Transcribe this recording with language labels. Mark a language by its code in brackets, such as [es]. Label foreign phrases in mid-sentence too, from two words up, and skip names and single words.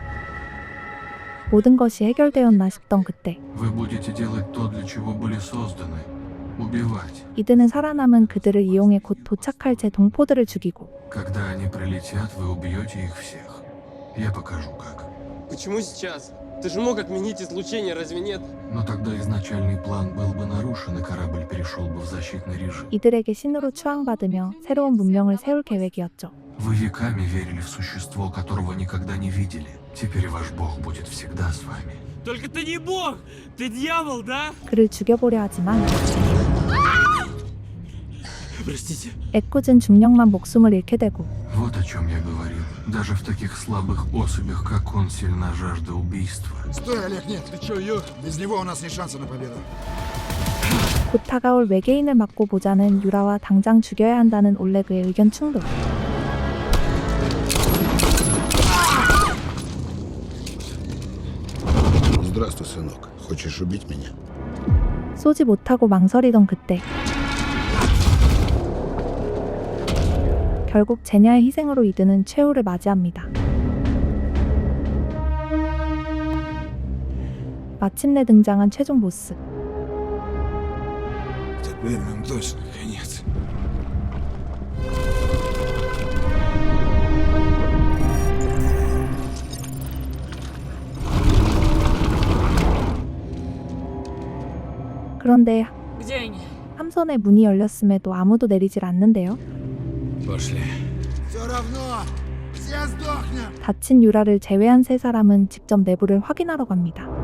[ko] 모든 것이 해결되었나 싶던 그때 [ru] Вы будете делать то, для чего были созданы. Убивать. [ko] 이드는 살아남은 그들을 이용해 곧 도착할 제 동포들을 죽이고 [ru] Когда они прилетят, вы убьете их всех. Я покажу как. Почему сейчас? Ты же мог отменить излучение, разве нет? Но тогда изначальный план был бы нарушен, и корабль перешел бы в защитный режим. [ko] 이들에게 신으로 추앙받으며 새로운 문명을 세울 계획이었죠. [ru] Вы веками верили в существо, которого никогда не видели. Теперь ваш бог будет всегда с вами. Только ты не бог! Ты дьявол, да? [ko] 그를 죽여보려 하지만 [ru] Простите. [ko] 애꿎은 중령만 목숨을 잃게 되고 [ru] Вот о чем я говорил. Даже в таких слабых особях, как он, сильна жажда убийства. Стой, Олег, нет. Ты чё, Юр? Без него у нас не шанса на победу. [ko] 곧 다가올 외계인을 막고 보자는 유라와 당장 죽여야 한다는 올레그의 의견 충돌. [ru] Здравствуй, сынок. Хочешь убить меня? [ko] 쏘지 못하고 망설이던 그때 결국 제냐의 희생으로 이드는 최후를 맞이합니다. 마침내 등장한 최종 보스. [ru] Теперь нам точно конец. [ko] 그런데 [ru] Где они? [ko] 함선의 문이 열렸음에도 아무도 내리질 않는데요. [ru] Пошли. Все равно, все сдохнем. [ko] 다친 유라를 제외한 세 사람은 직접 내부를 확인하러 갑니다.